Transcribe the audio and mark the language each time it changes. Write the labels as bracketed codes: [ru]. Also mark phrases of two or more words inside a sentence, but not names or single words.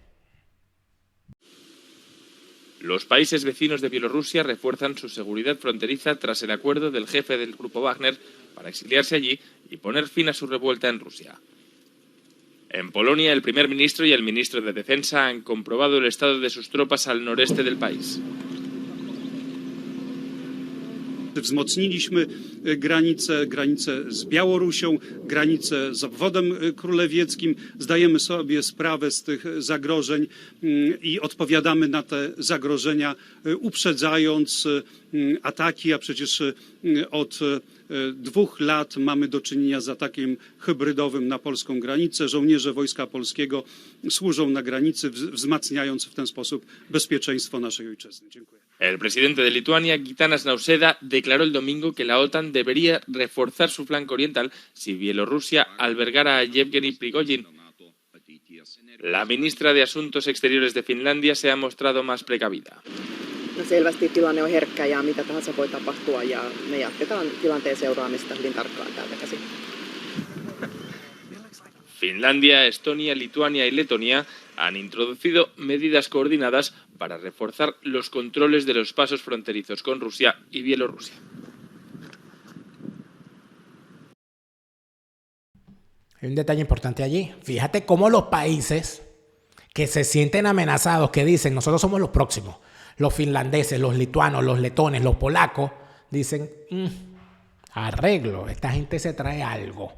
[es] Los países vecinos de Bielorrusia refuerzan su seguridad fronteriza tras el acuerdo del jefe del grupo Wagner para exiliarse allí y poner fin a su revuelta en Rusia. En Polonia, el primer ministro y el ministro de Defensa han comprobado el estado de sus tropas al noreste del país. [pl] Wzmocniliśmy granice z Białorusią, granice z obwodem królewieckim. Zdajemy sobie sprawę z tych zagrożeń i odpowiadamy na te zagrożenia, uprzedzając ataki, a przecież od 2 lat mamy do czynienia z atakiem hybrydowym na polską granicę. Żołnierze Wojska Polskiego służą na granicy, wzmacniając w ten sposób bezpieczeństwo naszej ojczyzny. Dziękuję. [es] El presidente de Lituania, Gitanas Nausėda, declaró el domingo que la OTAN debería reforzar su flanco oriental si Bielorrusia albergara a Yevgeny Prigozhin. La ministra de Asuntos Exteriores de Finlandia se ha mostrado más precavida. [fi] No selvästi tilanne on herkkä ja mitä tahansa voi tapahtua ja me jatketaan tilanteen seuraamista hyvin tarkkaan täältä käsin. [es] Finlandia, Estonia, Lituania y Letonia han introducido medidas coordinadas para reforzar los controles de los pasos fronterizos con Rusia y Bielorrusia. Hay un detalle importante allí. Fíjate cómo los países que se sienten amenazados, que dicen nosotros somos los próximos, los finlandeses, los lituanos, los letones, los polacos, dicen arreglo, esta gente se trae algo.